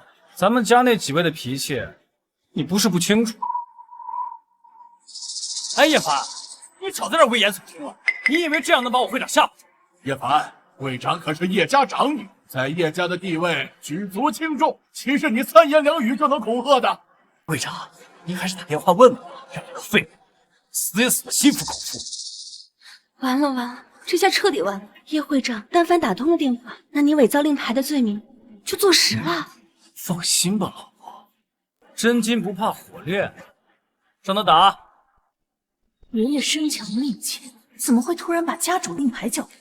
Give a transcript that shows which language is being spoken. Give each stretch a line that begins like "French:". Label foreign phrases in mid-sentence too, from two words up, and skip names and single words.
Chinese: 咱們家那幾位的脾氣，你不是不清楚。哎，葉凡，你少在這危言聳聽了， 你以為這樣能把我會長嚇唬住？葉凡，會長可是葉家長女，在葉家的地位舉足輕重，豈是你三言兩語就能恐嚇的？會長，您還是打電話問問，讓這個廢物死也死的心服口服。完了完了，這下徹底完了。葉會長，但凡打通了電話，那你偽造令牌的罪名就坐實了。放心吧，老婆，真金不怕火煉，让他打。爷爷身强力坚，怎么会突然把家主令牌交给他？